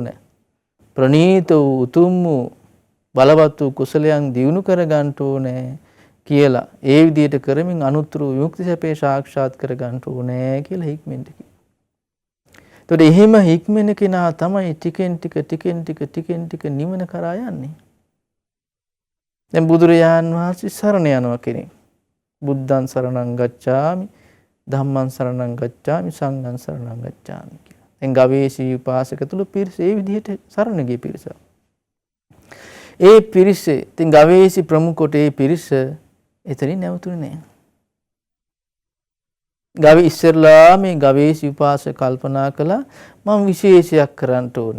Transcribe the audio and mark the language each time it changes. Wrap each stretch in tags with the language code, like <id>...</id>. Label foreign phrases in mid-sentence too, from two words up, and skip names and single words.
<si>ප්‍රනීත වූ උතුම් වූ බලවත් වූ කුසලයන් දියුණු කර ගන්න ඕනේ කියලා ඒ විදිහට කරමින් අනුත්තර විමුක්ති සැපේ සාක්ෂාත් කර ගන්න ඕනේ කියලා හික්මෙන්න කිව්වා. ඒතකොට එහෙම හික්මෙන කෙනා තමයි ටිකෙන් ටික නිවන කරා යන්නේ. දැන් බුදුරජාන් වහන්සේ සරණ යනවා කෙනෙක්.</si> <pi>බුද්ධං සරණං ගච්ඡාමි, ධම්මං සරණං ගච්ඡාමි, සංඝං සරණං ගච්ඡාමි කියලා.</pi> <si>දැන් ගවේෂී උපාසක තුල පිරිස ඒ විදිහට සරණ ගිය පිරිස. ඒ පිරිස ඉතින් ගවේෂී ප්‍රමුඛට ඒ පිරිස එතනින් නැවතුනේ නැහැ. ඉස්සරලා මේ ගවේෂී උපාසක කල්පනා කළා මම විශේෂයක් කරන්න ඕනේ.</si>